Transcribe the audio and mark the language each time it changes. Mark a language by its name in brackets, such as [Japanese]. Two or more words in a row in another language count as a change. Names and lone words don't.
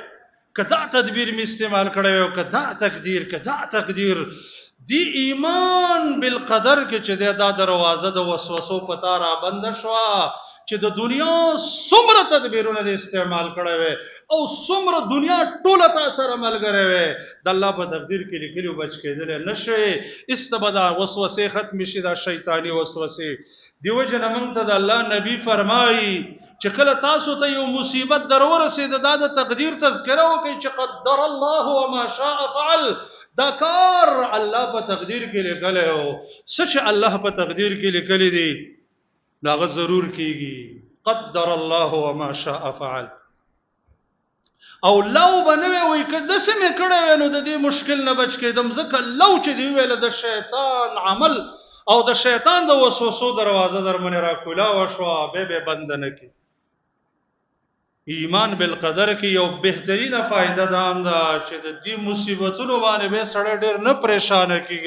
[Pashto] که دا تدبیر مې استعمال کړی وی او که دا تقدیر دی [Arabic] ایمان بالقدر [Pashto] کې چې دا دروازه د وسوسو په تا را بنده شوه چې د دنیا څومره تدبیرونه د استعمال کړی وی او څومره دنیا ټوله تا سره ملګری وی، د الله په تقدیر کې لیکلي بچ کېدلی نه شي. ایسته به دا وسوسې ختمې شي، دا شیطاني وسوسې. دې وجې نه موږ ته د الله نبي فرمایي چې کله تاسو ته یو مصیبت در ورسېده دا د تقدیر تذکره وکړئ چې [Arabic] قدر الله وما شاء فعل. [Pashto] دا کار الله په تقدیر کې لیکلی و. څه چې الله په تقدیر کې لیکلی دی هغه ضرور کېږي. [Arabic] قدر الله وما شاء فعل. [Pashto] او لو به نه وی وایي که داسې مې کړی وی نو د دې مشکل نه بچ کېدم، ځکه لو چې دې وویله د شیطان عمل او د شیطان د وسوسو دروازه در باندې راکولاوه شوه، بیا بنده نه کړي. [Arabic] ایمان بالقدر [Pashto] کې یو بهترینه فایده دا هم ده چې د دې مصیبتونو باندې بیا سړی ډېر نه پریشانه کېږي.